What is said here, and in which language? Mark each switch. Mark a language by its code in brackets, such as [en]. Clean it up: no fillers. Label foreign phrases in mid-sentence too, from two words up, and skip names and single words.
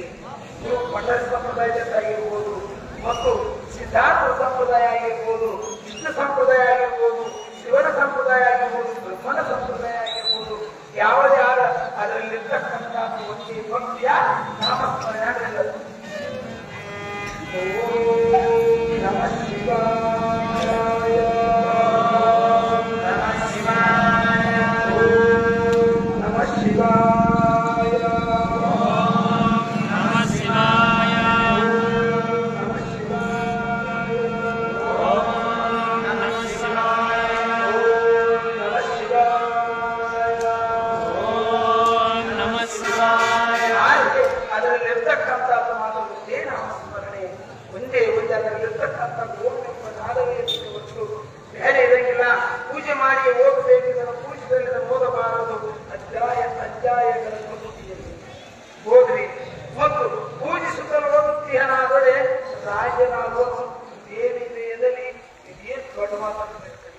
[kn] ನೀವು ಪಂಡರ ಸಂಪ್ರದಾಯದ್ದಾಗಿರ್ಬೋದು ಮತ್ತು ಸಿದ್ಧಾರ್ಥ ಸಂಪ್ರದಾಯ ಆಗಿರ್ಬೋದು, ವಿಷ್ಣು ಸಂಪ್ರದಾಯ ಆಗಿರ್ಬೋದು, ಶಿವನ ಸಂಪ್ರದಾಯ ಆಗಿರ್ಬೋದು, ಬ್ರಹ್ಮನ ಸಂಪ್ರದಾಯ ಆಗಿರ್ಬೋದು, ಯಾವುದೇ ಆದ ಅದರಲ್ಲಿರ್ತಕ್ಕಂಥ ಒಂದೇ ಭಕ್ತಿಯ ನಾಮಸ್ಮರಣೆ. [sa] ಓಂ ನಮಃ ಶಿವಾಯ, ನಮಃ ಶಿವಾಯ, ಓಂ ನಮಃ ಶಿವಾಯ, ನಮಃ ಶಿವಾಯ, ನಮಃ ಶಿವಾಯ, ಓಂ ನಮಃ ಶಿವಾಯ, ಓಂ ನಮಃ ಶಿವಾಯ, ಓಂ ನಮಃ ಶಿವಾಯ. [kn] ಅದರಲ್ಲಿರ್ತಕ್ಕಂಥದ್ದು ಮಾತ್ರ ಒಂದೇ ನಾಮಸ್ಮರಣೆ, ಒಂದೇ ಅದರಲ್ಲಿರ್ತಕ್ಕಂಥ ಓಂ ಎಂಬ ನಾದವೇ ಹೊರತು ಬೇರೆ ಇರಂಗಿಲ್ಲ. ಪೂಜೆ ಮಾಡಿ ಓದಬೇಕಿದ್ದನ್ನು ಪೂಜೆದಲ್ಲಿ ಓದಬಾರದು. ಅಧ್ಯಾಯಗಳನ್ನು ಓದ್ರಿ ಮತ್ತು ಪೂಜಿಸುತ್ತಲು ಓದುತ್ತೀಯನಾದರೆ ರಾಜನಾಗುವ ದೇವಿ ದೇಯದಲ್ಲಿ ಇದೇನು ದೊಡ್ಡ ಮಾತಾಡ್ತಾರೆ.